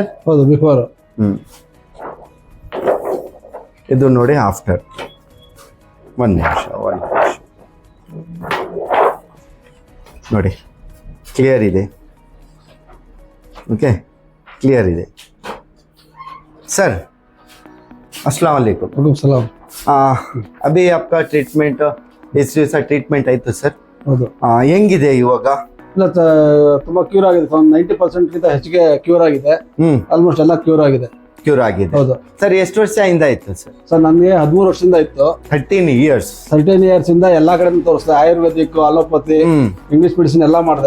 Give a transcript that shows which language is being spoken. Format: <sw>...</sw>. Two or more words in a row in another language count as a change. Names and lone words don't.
<kn>ಹೌದು, ಬಿಫೋರ್. ಇದು ನೋಡಿ ಆಫ್ಟರ್. ಒಂದು ನಿಮಿಷ ನೋಡಿ, ಕ್ಲಿಯರ್ ಇದೆ. ಓಕೆ, ಕ್ಲಿಯರ್ ಇದೆ सर।</kn> <ar>السلام عليكم. وعليكم السلام.</ar> <hi>अभी आपका ट्रीटमेंट इस</hi> <kn>ದಿವಸ ಟ್ರೀಟ್ಮೆಂಟ್ ಆಯ್ತು ಸರ್? ಹೌದು। ಹೆಂಗಿದೆ ಇವಾಗ? ಇಲ್ಲ, ತುಂಬಾ ಕ್ಯೂರ್ ಆಗಿದೆ, 90% ಗಿಂತ ಹೆಚ್ಚಿಗೆ ಕ್ಯೂರ್ ಆಗಿದೆ। ಆಲ್ಮೋಸ್ಟ್ ಎಲ್ಲ ಕ್ಯೂರ್ ಆಗಿದೆ। ಕ್ಯೂರ್ ಆಗಿದೆ। ಹೌದು ಸರ್। ಎಷ್ಟು ವರ್ಷದಿಂದ ಆಯ್ತು ಸರ್? ಸರ್ ನನಗೆ 13 ವರ್ಷದಿಂದ ಇತ್ತು। 13 ಇಯರ್ಸ್। 13 ಇಯರ್ಸ್ ಇಂದ ಎಲ್ಲಾ ಕಡೆ ತೋರಿಸಿದೆ, ಆಯುರ್ವೇದಿಕ್, ಅಲೋಪತಿ,</kn> <en>English medicine</en> <kn>ಎಲ್ಲ ಮಾಡಿದೆ।</kn>